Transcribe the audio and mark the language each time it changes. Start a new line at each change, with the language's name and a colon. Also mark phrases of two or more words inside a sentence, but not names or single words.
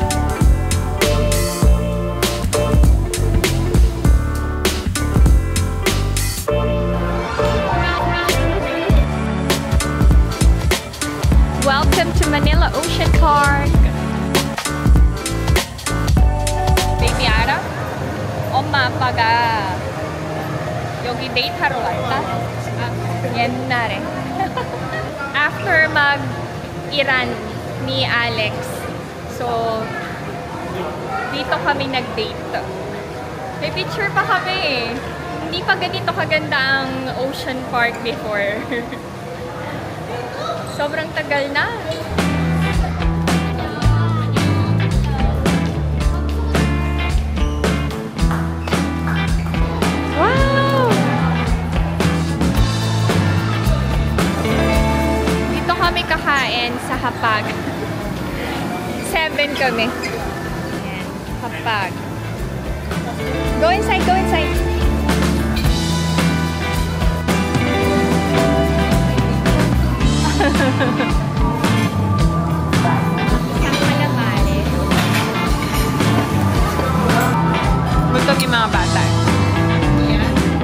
English: Welcome to Manila Ocean Park. Baby Ara?
Korean: 엄마 아빠가 여기 데이트하러 왔다? 옛날에.
Filipino: After mag-Iran ni Alex. So, dito kami nag-date. May picture pa kami eh. Hindi pa ganito kaganda ang Ocean Park before. Sobrang tagal na. Wow! Dito kami kakain sa Hapag. 7 kami. Ayan, Hapag.
English: Go inside, go inside.
Filipino: Gusto yung mga bata. Ayan.